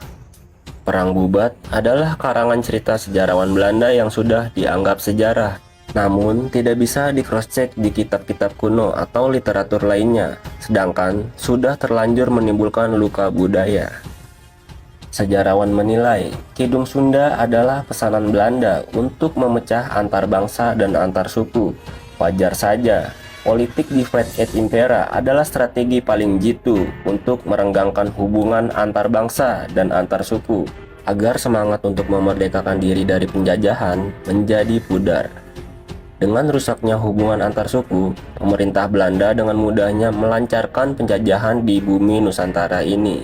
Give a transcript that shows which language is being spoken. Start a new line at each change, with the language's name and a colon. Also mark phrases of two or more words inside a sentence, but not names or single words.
Indonesian: Perang Bubat adalah karangan cerita sejarawan Belanda yang sudah dianggap sejarah, namun tidak bisa di cross-check di kitab-kitab kuno atau literatur lainnya, sedangkan sudah terlanjur menimbulkan luka budaya. Sejarawan menilai, Kidung Sunda adalah pesanan Belanda untuk memecah antar bangsa dan antar suku. Wajar saja, politik
Latin: divide et impera
Indonesian: adalah strategi paling jitu untuk merenggangkan hubungan antar bangsa dan antar suku, agar semangat untuk memerdekakan diri dari penjajahan menjadi pudar. Dengan rusaknya hubungan antar suku, pemerintah Belanda dengan mudahnya melancarkan penjajahan di bumi Nusantara ini.